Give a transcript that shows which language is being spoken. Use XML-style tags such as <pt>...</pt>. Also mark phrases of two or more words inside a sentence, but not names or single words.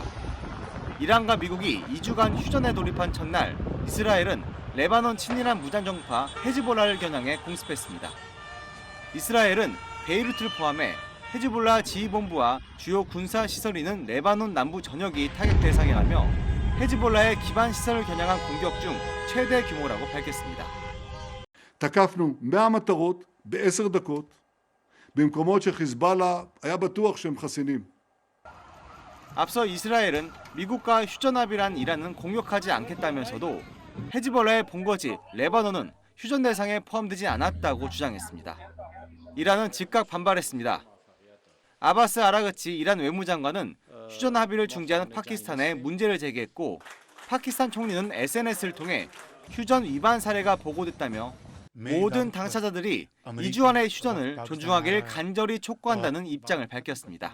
<ko>이란과 미국이 2주간 휴전에 돌입한 첫날 이스라엘은 레바논 친이란 무장정파 헤즈볼라를 겨냥해 공습했습니다. 이스라엘은 베이루트를 포함해 헤즈볼라 지휘본부와 주요 군사시설 있는 레바논 남부 전역이 타격 대상이라며 헤즈볼라의 기반 시설을 겨냥한 공격 중 최대 규모라고 밝혔습니다.</ko> <he>תקפנו 100 מטרות ב10 דקות במקומות שחיזבאללה היה בטוח שהם חסינים.</he> <ko>앞서 이스라엘은 미국과 휴전 합의란 이란은 공격하지 않겠다면서도 헤즈볼라의 본거지 레바논은 휴전 대상에 포함되지 않았다고 주장했습니다. 이란은 즉각 반발했습니다. 아바스 아라그치 이란 외무장관은 휴전 합의를 중재하는 파키스탄에 문제를 제기했고 파키스탄 총리는 SNS를 통해 휴전 위반 사례가 보고됐다며 모든 당사자들이 2주 안의 휴전을 존중하기를 간절히 촉구한다는 입장을 밝혔습니다.</ko>